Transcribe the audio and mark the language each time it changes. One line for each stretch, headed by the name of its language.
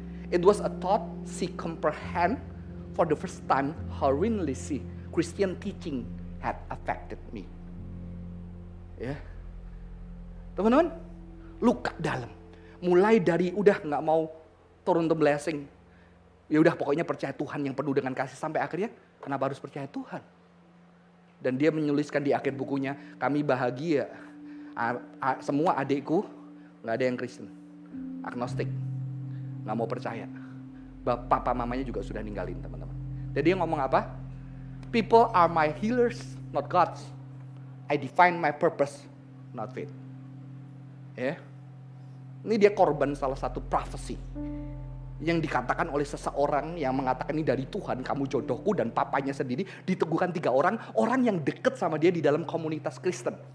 English: It was a thought she comprehend for the first time how really Christian teaching had affected me.
Indonesian: Ya, teman-teman, luka dalam. Mulai dari udah nggak mau turun to blessing, ya udah pokoknya percaya Tuhan yang penuh dengan kasih, sampai akhirnya kenapa harus percaya Tuhan? Dan dia menuliskan di akhir bukunya, kami bahagia, semua adikku nggak ada yang Kristen, agnostik. Nggak mau percaya. Papa mamanya juga sudah ninggalin teman-teman. Jadi dia ngomong apa?
English: People are my healers, not gods. I define my purpose, not faith. Ya.
Indonesian: Ini dia korban salah satu prophecy yang dikatakan oleh seseorang yang mengatakan ini dari Tuhan, kamu jodohku, dan papanya sendiri diteguhkan 3 orang yang deket sama dia di dalam komunitas Kristen.